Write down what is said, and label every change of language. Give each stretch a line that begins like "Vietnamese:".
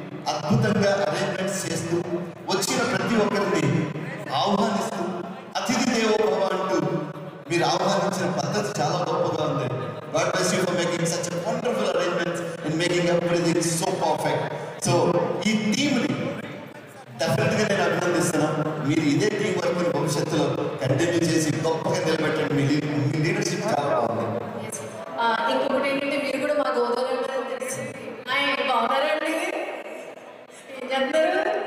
Telugu: అద్భుతంగా అరేంజ్మెంట్స్ చేస్తూ వచ్చిన ప్రతి ఒక్కరిని ఆహ్వానిస్తూ అతిథి దేవో భవ అంటూ మీరు ఆహ్వానించిన పద్ధతి చాలా గొప్పగా ఉంది.
English: God bless you for making such a wonderful arrangements and making everything so perfect.
Telugu: So ఈ టీంని డెఫినెట్గా నేను అభినందిస్తున్నాను. మీరు ఇదే టీం వర్క్ భవిష్యత్తులో కంటిన్యూ చేసి గొప్పగా నిలబెట్టండి. మీ లీడర్షిప్ చాలా బాగుంది. ఇంకొకటి ఏంటంటే మీరు కూడా మా గోదావరి తెలిసింది బాగున్నారండి, ఏం చేస్తారు?